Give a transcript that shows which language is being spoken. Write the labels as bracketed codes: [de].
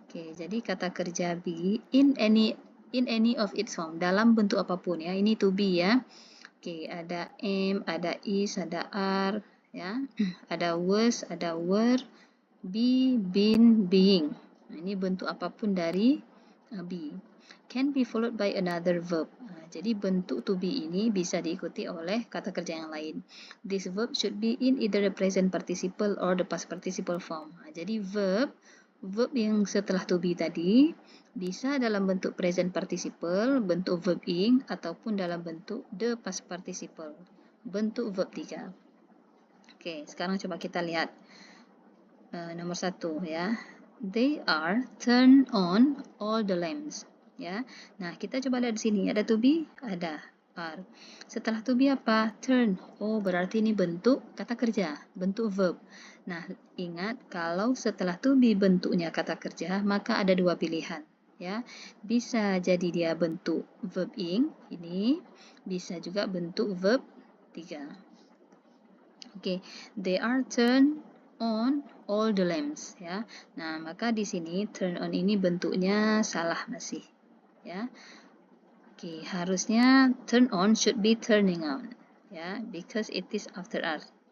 [id] Oke, jadi kata kerja [en] be in any of its form, [id] dalam bentuk apapun ya. Ini to be ya. Oke, ada am, ada is, ada are, ya. Ada was, ada were, be, been, being. Nah, ini bentuk apapun dari be. [en] Can be followed by another verb. [id] Jadi bentuk to be ini bisa diikuti oleh kata kerja yang lain. [en] This verb should be in either the present participle or the past participle form. [id] Jadi verb yang setelah to be tadi bisa dalam bentuk present participle, bentuk verb ing, ataupun dalam bentuk the past participle, bentuk verb 3. Oke, sekarang coba kita lihat nomor 1 ya. [en] They are turn on all the lamps. [id] Ya. Nah, kita coba lihat di sini, ada to be, ada are. Setelah to be apa? Turn. Oh, berarti ini bentuk kata kerja, bentuk verb. Nah, ingat kalau setelah to be bentuknya kata kerja, maka ada dua pilihan, ya. Bisa jadi dia bentuk verb ing ini, bisa juga bentuk verb 3. [en] Oke, they are turn on all the lamps, ya. [id] Nah, maka di sini turn on ini bentuknya salah masih, ya. Oke, harusnya [en] turn on should be turning on, ya, because it is after hours.